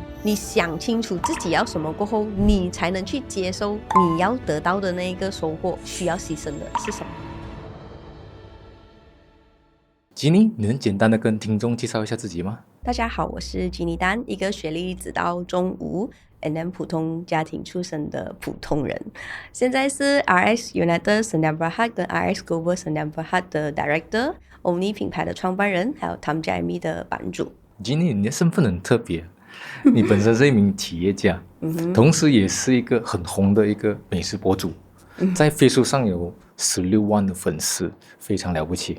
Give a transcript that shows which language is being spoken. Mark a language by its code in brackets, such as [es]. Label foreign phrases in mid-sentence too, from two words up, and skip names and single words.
[zh] 你想清楚自己要什么过后，你才能去接受你要得到的那一个收获。需要牺牲的是什么？吉尼，你能简单的跟听众介绍一下自己吗？大家好，我是吉尼丹，一个学历只到中5 and 普通家庭出身的普通人。现在是 RS United Sdn Bhd 跟 RS Global Sdn Bhd 的 Director、Omni 品牌的创办人，还有 Tamjami 的版主。吉尼，你的身份很特别，你本身是一名企业家，同时也是一个很红的一个美食博主，在 Facebook 上有16万的粉丝，非常了不起。